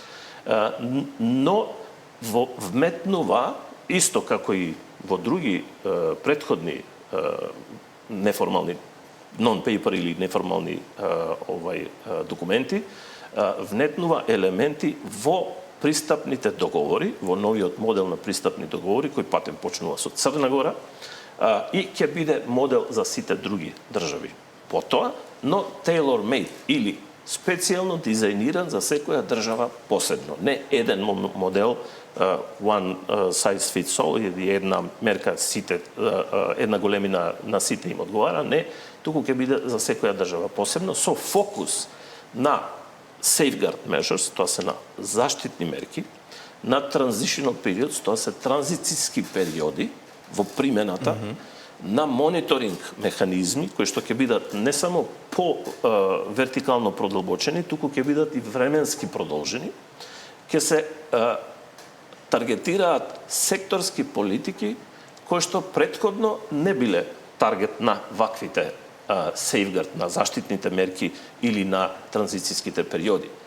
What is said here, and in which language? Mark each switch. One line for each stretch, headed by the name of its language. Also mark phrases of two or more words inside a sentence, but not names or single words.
Macedonian: но вметнува, исто како и во други претходни неформални non-paper или неформални документи, внетнува елементи во пристапните договори, во новиот модел на пристапни договори, кој патем почнува со Црна Гора, и ќе биде модел за сите други држави. Потоа, но tailor-made или специјално дизајниран за секоја држава посебно. Не еден модел,
English: one size fits all,
Macedonian: или една мерка сите, една големина на сите им одговара, не, туку ќе биде за секоја држава посебно, со фокус на
English: safeguard measures,
Macedonian: тоа се на заштитни мерки, на
English: transitional periods,
Macedonian: тоа се транзицијски периоди во примената, на мониторинг механизми, кои што ќе бидат не само по вертикално продолбочени, туку ќе бидат и временски продолжени, ќе се таргетираат секторски политики кои што претходно не биле таргет на ваквите сейфгард, на заштитните мерки или на транзицијските периоди.